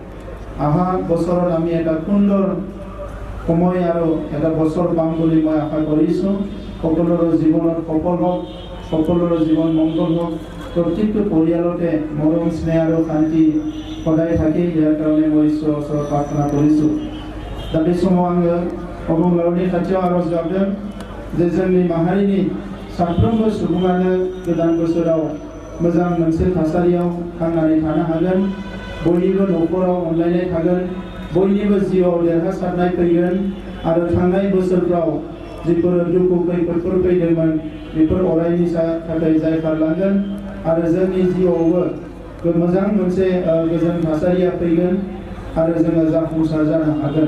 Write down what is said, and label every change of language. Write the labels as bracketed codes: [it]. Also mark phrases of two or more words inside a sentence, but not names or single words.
[as] অহা বছৰত আমি এটা সুন্দৰ সময় আৰু এটা বছৰ পাম বুলি মই আশা কৰিছোঁ। সকলোৰে জীৱনত সফল হওক, সকলোৰে জীৱন মংগল হওক, প্ৰত্যেকটো পৰিয়ালতে মৰম স্নেহ আৰু শান্তি সদায় থাকে, ইয়াৰ কাৰণে মই ঈশ্বৰৰ ওচৰত প্ৰাৰ্থনা কৰিছোঁ। [brx] दा बे समाव आङो अबंलावरिनि खाथियाव आरज गाबदों जे जोंनि माहारिनि साफ्रोमबो सुबुङानो गोदान बोसोराव मोजां मोनसे थासारियाव थांनानै थानो हागोन, बयनिबो न'खराव अनलायनाय थागोन, बयनिबो जिउआव देरहासारनाय फैगोन आरो थांनाय बोसोरफ्राव जिफोर दुखु खैफोदफोर फैदोंमोन बेफोर अरायनि थाखाय जायखारलांगोन आरो जोंनि जिउआवबो मोजां मोनसे गोजोन थासारिया फैगोन आरो जोङो जाफुंसार जानो हागोन।